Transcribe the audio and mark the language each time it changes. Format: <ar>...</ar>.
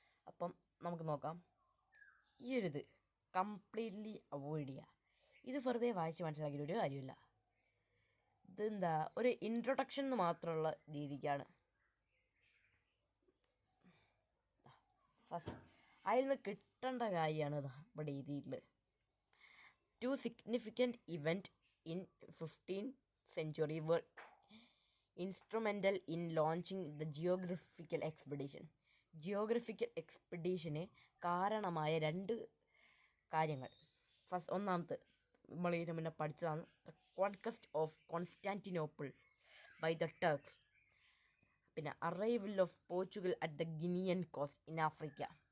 <ml>അപ്പം നമുക്ക് നോക്കാം. ഈ ഒരു കംപ്ലീറ്റ്ലി അവോയ്ഡ് ചെയ്യുക. ഇത് വെറുതെ വായിച്ച് മനസ്സിലാക്കിയ ഒരു കാര്യമില്ല. ഇതെന്താ, ഒരു ഇൻട്രൊഡക്ഷൻ മാത്രമുള്ള രീതിക്കാണ്. ഫസ്റ്റ് അതിൽ നിന്ന് കിട്ടേണ്ട കാര്യമാണ് ഇവിടെ എഴുതിയിട്ടുള്ളത്.</ml> <en>2 significant events in 15th century were instrumental in launching the geographical expedition.</en> <ml>Geographical എക്സ്പെഡീഷന് കാരണമായ 2 കാര്യങ്ങൾ. ഒന്നാമത്തെ നമ്മൾ ഇതിന് മുന്നേ പഠിച്ചതാണ്,</ml> <en>The conquest of Constantinople by the Turks.</en> <ml>പിന്നെ</ml> <en>Arrival of Portugal at the Guinean coast in Africa.</en>